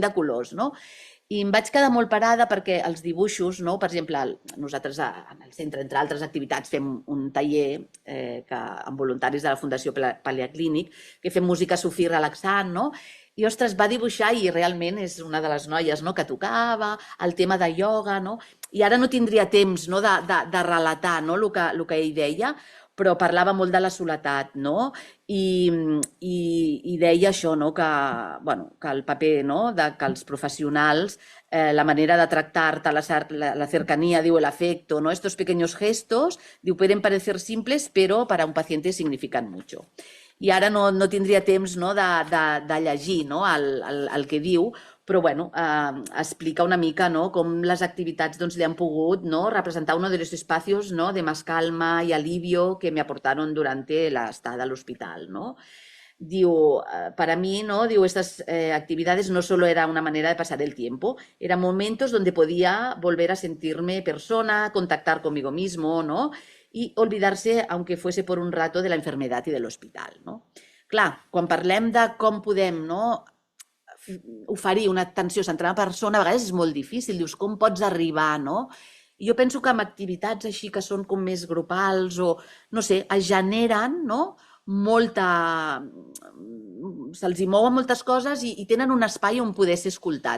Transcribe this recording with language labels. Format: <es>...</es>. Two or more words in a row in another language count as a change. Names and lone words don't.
<ca>de colors, I em vaig quedar molt parada perquè els dibuixos, per exemple, nosaltres en el centre, entre altres activitats, fem un taller amb voluntaris de la Fundació Paleaclínic, que fem música sufí relaxant, i, ostres, va dibuixar i realment és una de les noies que tocava, el tema de ioga, i ara no tindria temps de relatar el que ell deia, però parlava molt de la soledat, i deia això, que el paper, que els professionals, la manera de tractar-te,</ca> <es>la cercanía, diu, el afecto, estos pequeños gestos, diu, pueden parecer simples, pero para un paciente significan mucho.</es> <ca>I ara no tindria temps de llegir el que diu, però explica una mica com les activitats li han pogut representar</ca> <es>uno de los espacios de más calma y alivio que me aportaron durante la estada al hospital. Diu, para mí, diu, estas actividades no solo era una manera de pasar el tiempo, eran momentos donde podía volver a sentirme persona, contactar conmigo mismo, i olvidar-se, aunque fuese por un rato, de la enfermedad y del hospital.</es> <ca>No? Clar, quan parlem de com podem oferir una atenció centrada en la persona, a vegades és molt difícil, dius, com pots arribar, no? Jo penso que amb activitats així que són com més grupals o, no sé, es generen, no?, se'ls hi mouen moltes coses i tenen un espai on poder ser escoltat.</ca>